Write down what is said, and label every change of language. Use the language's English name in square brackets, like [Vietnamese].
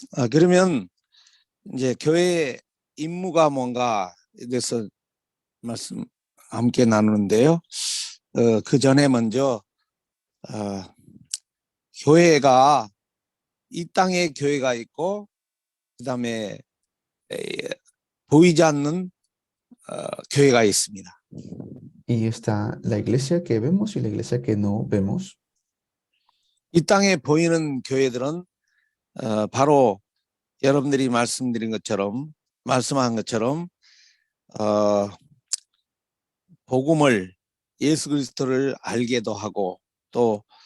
[Korean] 그러면 이제 교회의 임무가 뭔가에 대해서 말씀 함께 나누는데요. 그 전에 먼저 교회가 이 땅에 교회가 있고 그다음에 보이지 않는 교회가 있습니다. [Spanish] Y está la iglesia que vemos y la iglesia que no vemos. [Korean] 이 땅에 보이는 교회들은 바로 여러분들이 말씀한 것처럼 복음을 예수 그리스도를 알게도 하고 또